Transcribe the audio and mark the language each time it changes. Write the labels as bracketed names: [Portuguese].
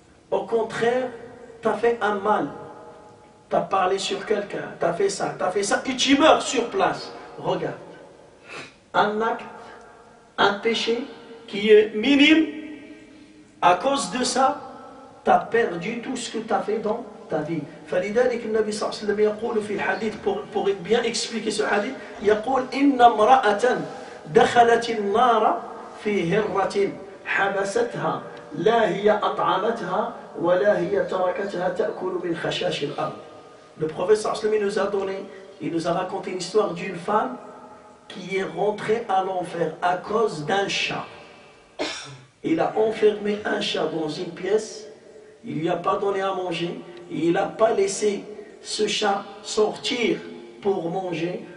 [French] Au contraire, tu as fait un mal. Tu as parlé sur quelqu'un, tu as fait ça, et tu meurs sur place. Regarde. Un acte, un péché qui est minime, à cause de ça, tu as perdu tout ce que tu as fait dans ta vie. [Arabic] فلذلك النبي صلى الله عليه وسلم يقول في الحديث [French] pour bien expliquer ce hadith, [Arabic] يقول إن امرأة دخلت النار في هرة حبستها لا هي أطعمتها ولا هي تركتها تأكل من خشاش الأرض. [French] Le prophète [Arabic] sallallahu alayhi wa sallam [French] il nous a raconté une histoire d'une femme qui est rentrée à l'enfer à cause d'un chat. Il a enfermé un chat dans une pièce, il ne lui a pas donné à manger, et il n'a pas laissé ce chat sortir pour manger.